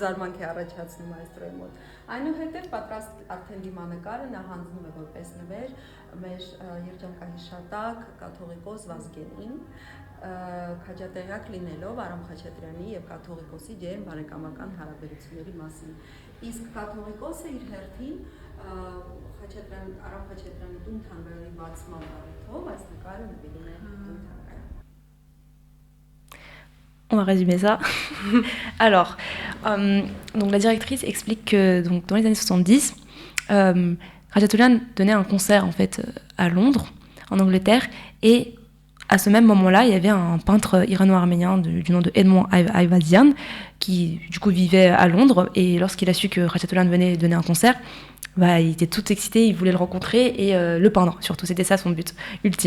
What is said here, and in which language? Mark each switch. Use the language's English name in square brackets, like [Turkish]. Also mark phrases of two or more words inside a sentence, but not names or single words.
[Armenian] զարմանք է առաջացնում մայեստրոյի մոտ։ Այնուհետև պատրաստ արդեն դիմանկարը նա հանձնում է որպես նվեր մեր երջանկահիշատակ կաթողիկոս Վազգենին, քաջատեղյակ լինելով Արամ Խաչատրյանի եւ կաթողիկոսի ջերմ բարեկամական հարաբերությունների մասին։ Իսկ կաթողիկոսը իր հերթին Արամ Խաչատրյանի տուն թանգարանի բացման առիթով այս նկարը նվիրում է տուն թանգարան։ [French] On va résumer ça. Alors, donc la directrice explique que donc, dans les années 70, Khachaturian donnait un concert en fait à Londres, en Angleterre, et à ce même moment-là, il y avait un peintre irano-arménien du nom de Edmond Ayvazyan qui du coup vivait à Londres, et lorsqu'il a su que Khachaturian venait donner un concert, il était tout excité, il voulait le rencontrer et le peindre, surtout, c'était ça son but ultime.